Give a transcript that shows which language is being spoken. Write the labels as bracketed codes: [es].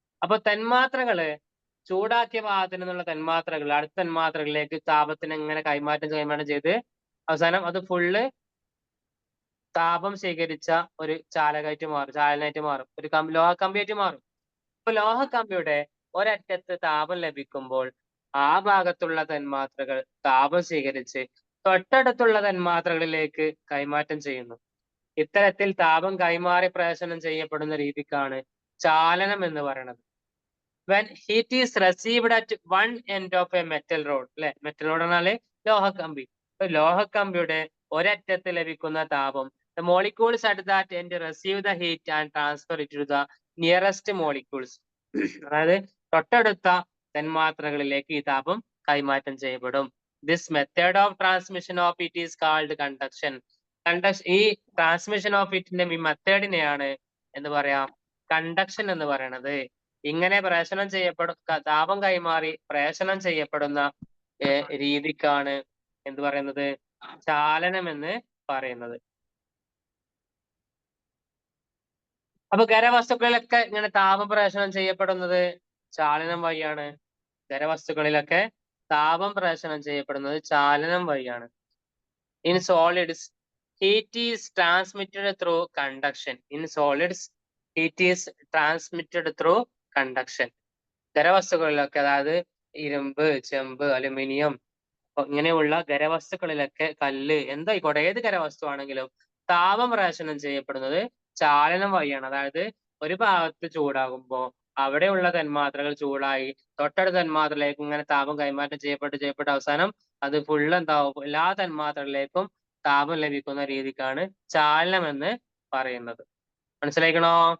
[ml] അപ്പൊ തന്മാത്രകള് ചൂടാക്കിയ ഭാഗത്തിൽ നിന്നുള്ള തന്മാത്രകൾ അടുത്ത തന്മാത്രകളിലേക്ക് താപത്തിന് എങ്ങനെ കൈമാറ്റം ചെയ്ത് അവസാനം അത് ഫുള്ള് താപം സ്വീകരിച്ച ഒരു ചാലനായിട്ട് മാറും, ഒരു ലോഹക്കമ്പിയായിട്ട് മാറും. അപ്പൊ ലോഹക്കമ്പിയുടെ ഒരറ്റത്ത് താപം ലഭിക്കുമ്പോൾ ആ ഭാഗത്തുള്ള തന്മാത്രകൾ താപം സ്വീകരിച്ച് തൊട്ടടുത്തുള്ള തന്മാത്രകളിലേക്ക് കൈമാറ്റം ചെയ്യുന്നു. ഇത്തരത്തിൽ താപം കൈമാറി പ്രേഷണം ചെയ്യപ്പെടുന്ന രീതിക്കാണ് ചാലനം എന്ന് പറയുന്നത്. [en] When heat is received at one end of a metal rod, [ml] അല്ലെ മെറ്റൽ റോഡ് പറഞ്ഞാല് ലോഹക്കമ്പി. ലോഹക്കമ്പിയുടെ ഒരറ്റത്ത് ലഭിക്കുന്ന താപം [en] the molecules at that end receive the heat and transfer it to the nearest molecules. [ml] അതായത് തൊട്ടടുത്ത തന്മാത്രകളിലേക്ക് ഈ താപം കൈമാറ്റം ചെയ്യപ്പെടും. [en] This method of transmission of heat is called conduction. [ml] ഈ ട്രാൻസ്മിഷൻ ഓഫ് ഹീറ്റിന്റെ ഈ മെത്തേഡിനെയാണ് എന്ന് പറയാം കണ്ടക്ഷൻ എന്ന് പറയുന്നത്. ഇങ്ങനെ പ്രേഷണം താപം കൈമാറി പ്രേഷണം ചെയ്യപ്പെടുന്ന രീതിക്കാണ് എന്ത് പറയുന്നത് ചാലനം എന്ന് പറയുന്നത്. അപ്പൊ ഖരവസ്തുക്കളിലൊക്കെ ഇങ്ങനെ താപം പ്രേഷണം ചെയ്യപ്പെടുന്നത് ചാലനം വഴിയാണ്. ഖരവസ്തുക്കളിലൊക്കെ താപം പ്രേഷണം ചെയ്യപ്പെടുന്നത് ചാലനം വഴിയാണ്. [en] In solids heat is transmitted through conduction. In solids, heat is transmitted through conduction. [ml] ഖരവസ്തുക്കളിലൊക്കെ അതായത് ഇരുമ്പ്, ചെമ്പ്, അലുമിനിയം ഇങ്ങനെയുള്ള ഖരവസ്തുക്കളിലൊക്കെ കല്ല് എന്തായിക്കോട്ടെ ഏത് ഖരവസ്തു ആണെങ്കിലും താപം പ്രേഷണം ചെയ്യപ്പെടുന്നത് ചാലനം വഴിയാണ്. അതായത് ഒരു ഭാഗത്ത് ചൂടാകുമ്പോൾ അവിടെയുള്ള തന്മാത്രകൾ ചൂടായി തൊട്ടടുത്ത തന്മാത്രയിലേക്ക് ഇങ്ങനെ താപം കൈമാറ്റം ചെയ്യപ്പെട്ട് അവസാനം അത് ഫുള്ള് എന്താവും എല്ലാ തന്മാത്രകളിലേക്കും താപം ലഭിക്കുന്ന രീതിക്കാണ് ചാലനം എന്ന് പറയുന്നത്. മനസ്സിലാക്കണോ?